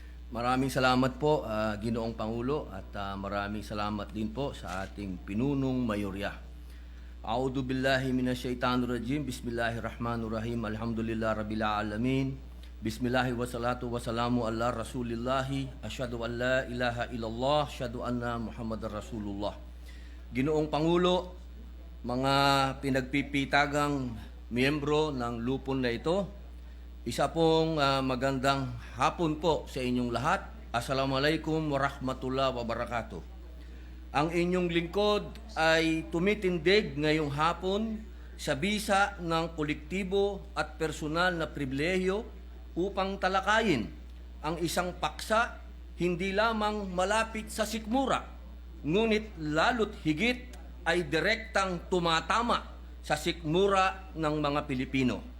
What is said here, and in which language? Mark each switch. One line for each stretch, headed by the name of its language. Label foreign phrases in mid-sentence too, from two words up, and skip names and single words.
Filipino: Maraming salamat po, Ginoong Pangulo, at maraming salamat din po sa ating pinunong mayorya.
Arabic: أعوذ بالله من الشيطان الرجيم بسم الله الرحمن الرحيم. الحمد لله رب العالمين بسم الله والصلاة والسلام على رسول الله. أشهد أن لا إله إلا الله أشهد أن محمدا رسول الله.
Filipino: Ginoong Pangulo, mga pinagpipitagang miyembro ng lupon na ito, isa pong magandang hapon po sa inyong lahat.
Arabic: السلام عليكم ورحمة الله وبركاته.
Filipino: Ang inyong lingkod ay tumitindig ngayong hapon sa bisa ng kolektibo at personal na pribilehiyo upang talakayin ang isang paksa hindi lamang malapit sa sikmura, ngunit lalo't higit ay direktang tumatama sa sikmura ng mga Pilipino.